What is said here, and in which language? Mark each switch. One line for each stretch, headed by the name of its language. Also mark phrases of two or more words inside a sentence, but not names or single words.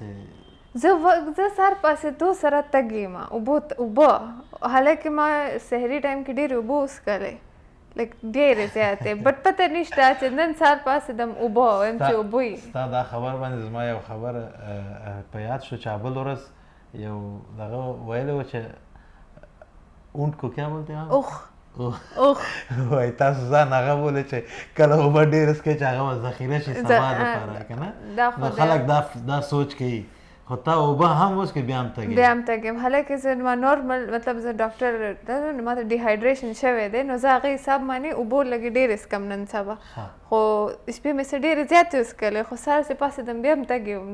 Pashto: زه سهار پاسېدو سره تږې یم، اوبه حالانکې ما سحري ټایم کې ډېرې اوبه وڅښلې، لایک ډېرې زیاتې، بټ پته نشته چې نن سهار پاسېدم اوبه وایم چې اوبه وي. ستا دا خبر باندې زما یو خبر په یاد شو چې بل ورځ یو دغه ویلی و چې
Urdu: اونټ کو کیا بولتے ہیں
Pashto: اوخ وایي تاسو ځان هغه بولئ چې کله اوبه ډېرې څښئ چې هغه به ذخیره شي سبا دپاره که نه. نو خلک دا سوچ کوي، خو تا اوبه هم وڅښې بیا هم تږې یم. حالانکې زه ما نارمل مطلب زه ډاکټر ما ته ډیهایډریشن شوی دی، نو زه هغې حساب باندې اوبه لږې ډېرې څښم نن سبا، خو شپې مې څه ډېرې زیاتې وڅښلې، خو سهار چې پاسېدم بیا هم تږې وم.